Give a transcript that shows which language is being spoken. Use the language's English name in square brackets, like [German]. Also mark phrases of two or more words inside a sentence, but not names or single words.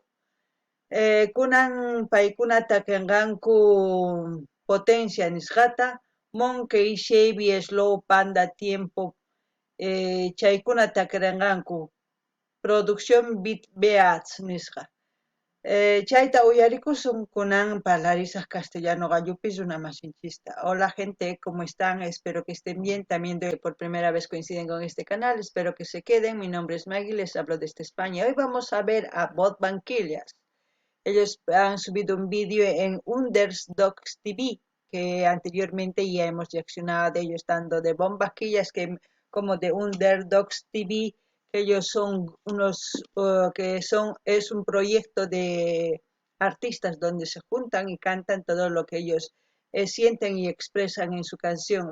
[Quechua] Kunan paykuna takinqanku Potencia nisqata, Monkey, Chevy, Slow, Panda, Tiempo, chaykuna takirinqanku Producción Beat Beats nisqa. Chayta uyarikusun kunan parlarisaq castellano gallupis runamasinchista. [Spanish] Hola gente, ¿cómo están? Espero que estén bien. También por primera vez coinciden con este canal. Espero que se queden. Mi nombre es Maggie, les hablo desde España. Hoy vamos a ver a Bot Banquillas. Ellos han subido un vídeo en Underdogs TV, que anteriormente ya hemos reaccionado de ellos, tanto de Bombasquillas como de Underdogs TV, que ellos son es un proyecto de artistas donde se juntan y cantan todo lo que ellos sienten y expresan en su canción.